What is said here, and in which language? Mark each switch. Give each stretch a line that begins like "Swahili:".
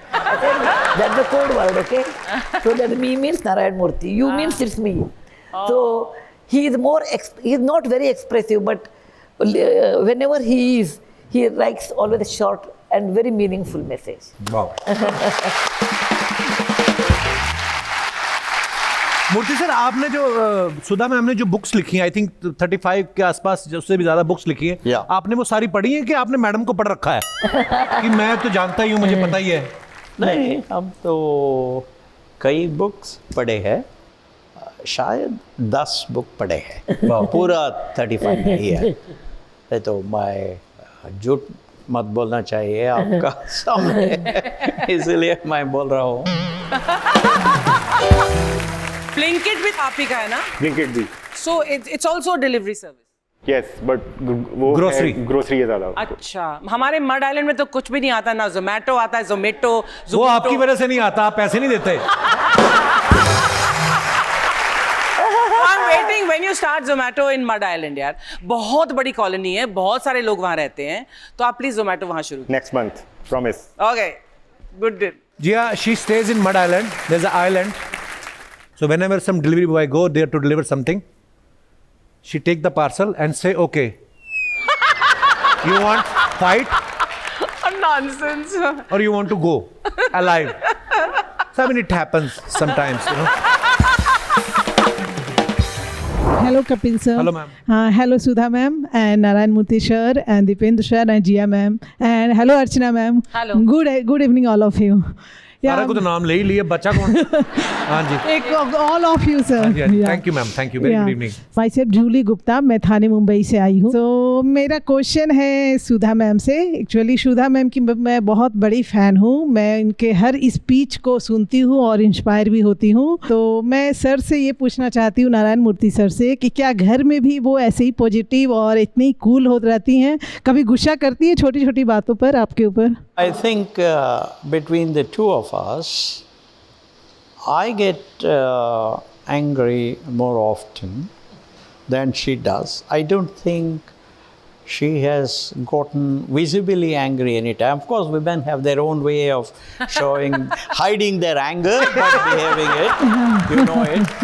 English: That's the code word, okay? So that me means Narayan Murthy. You means it's me. So he is not very expressive, but whenever he writes always a short and very meaningful message. Wow.
Hindi: Murthy sir, आपने जो सुधा ma'am ने जो books लिखी हैं,
English: I think
Hindi: 35 के आसपास, उससे भी ज्यादा बुक्स लिखी हैं,
English: Yeah.
Hindi: आपने वो सारी पढ़ी हैं कि आपने मैडम को पढ़ रखा है कि मैं तो जानता ही हूँ, मुझे पता ही है? नहीं, हम तो कई बुक्स पढ़े हैं, शायद 10 बुक पढ़े हैं, पूरा 35 नहीं है। ये तो मैं झूठ मत बोलना चाहिए आपका सामने, इसलिए मैं बोल रहा हूँ। ब्लिंकिट भी आप ही का है ना? ब्लिंकिट भी।
English: So it's also delivery service.
Hindi: Yes, but वो ग्रोसरी है ज़्यादा। अच्छा, हमारे मड आइलैंड में तो कुछ भी नहीं आता, ना जोमेटो आता है, जोमेटो। वो आपकी वजह से नहीं आता, आप पैसे नहीं देते।
English: I'm waiting when you start Zomato in Mud Island यार।
Hindi: बहुत बड़ी कॉलोनी है, बहुत सारे लोग वहाँ रहते हैं, तो आप प्लीज Zomato वहाँ शुरू।
English: Next month, promise. Okay, good. Yeah, she stays in Mud Island. There's an island. So whenever some delivery boy go there to deliver something, she take the parcel and say, okay, you want fight Nonsense. or you want to go alive? So I mean, it happens sometimes, you know. Hello, Kapil sir. Hello, ma'am. Hello, Sudha ma'am, and Narayan Murthy sir, and Dipendra sir, and Jia ma'am, and hello, Archana ma'am. Hello. Good evening, all of you.
Hindi: सारा को तो नाम ले ही लिए, बच्चा कौन? हाँ जी।
English: All of you, sir. Thank you, ma'am. Thank you. Very good evening.
Hindi: Myself Jully Gupta, मैं थाने मुंबई से आई हूँ। तो मेरा क्वेश्चन है सुधा मैम से। एक्चुअली सुधा मैम की मैं बहुत बड़ी फ़ैन हूँ, मैं इनके हर स्पीच को सुनती हूँ और इंस्पायर भी होती हूँ। तो मैं सर से ये पूछना चाहती हूँ, नारायण मूर्ति सर से, कि क्या घर में भी वो ऐसे ही पॉजिटिव और इतनी कूल हो रहती हैं? कभी गुस्सा करती है छोटी छोटी बातों पर आपके ऊपर?
English: I think between the two of us, I get angry more often than she does. I don't think she has gotten visibly angry anytime. Of course, women have their own way of showing, hiding their anger, but behaving it. You know it.